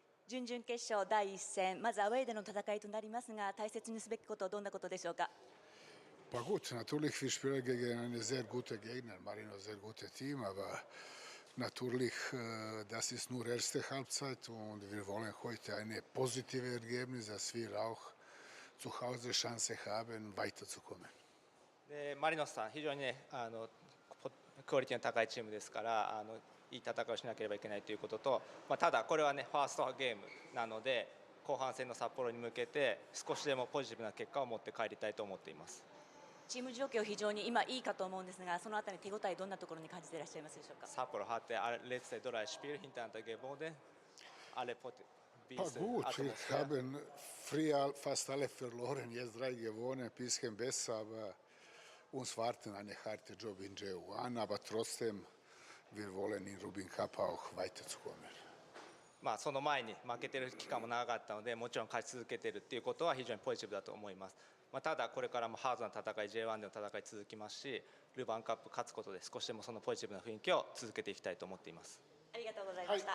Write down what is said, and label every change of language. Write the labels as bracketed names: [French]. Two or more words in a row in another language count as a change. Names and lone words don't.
[Japanese] 準々決勝第一戦、まずアウェーでの戦いとなりますが、大切にすべきことはどんなことでしょうか。 [German] Gut, natürlich wir spielen gegen einen sehr guten Gegner, Marinos sehr gutes Team, aber natürlich das ist nur erste Halbzeit und wir wollen heute ein positives Ergebnis, dass wir auch zu Hause Chance haben, weiterzukommen. [Japanese] でマリノスさん、非常にねクオリティの高いチームですからいい戦いをしなければいけないということと、ただこれはねファーストゲームなので後半戦の札幌に向けて少しでもポジティブな結果を持って帰りたいと思っています。チーム状況非常に今いいかと思うんですが、そのあたり手応えどんなところに感じていらっしゃいますでしょうか。 [German] Sapporo hatte letzte drei Spiele hintereinander gewonnen. Alle Gut, wir haben früher fast alle verloren, jetzt 3 gewonnen, ein bisschen besser, aber uns warten eine harte Job in J1, aber trotzdem, wir wollen in Levain Cup auch weiterzukommen. [Japanese] その前に負けてる期間も長かったので、もちろん勝ち続けてるっていうことは非常にポジティブだと思います。ただこれからもハードな戦い J1 での戦い続きますし、ルヴァンカップ勝つことで少しでもそのポジティブな雰囲気を続けていきたいと思っています。ありがとうございました。